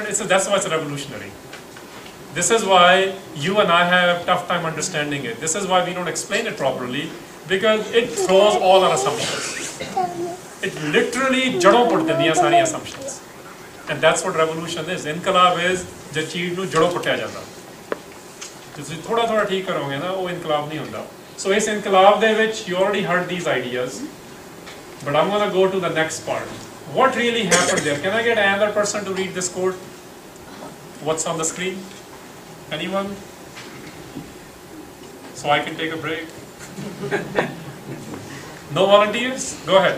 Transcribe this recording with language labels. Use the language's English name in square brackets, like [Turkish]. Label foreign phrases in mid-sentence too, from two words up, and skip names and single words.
[English] That's why it's revolutionary. This is why you and I have tough time understanding it. This is why we don't explain it properly, because it throws all our assumptions. It literally [Punjabi] jadon put dindiyan sari assumptions. [English] And that's what revolution is. [Punjabi] Inqilab is je cheez nu jadon puttya janda. Just [Hindi] thoda theek karoge [Punjabi] na, wo inqilab nahi hunda. [English] So [Punjabi] is inqilab de vich [English] you already heard these ideas, but I'm going to go to the next part. What really happened there? Can I get another person to read this quote? What's on the screen? Anyone? So I can take a break? No volunteers? Go ahead.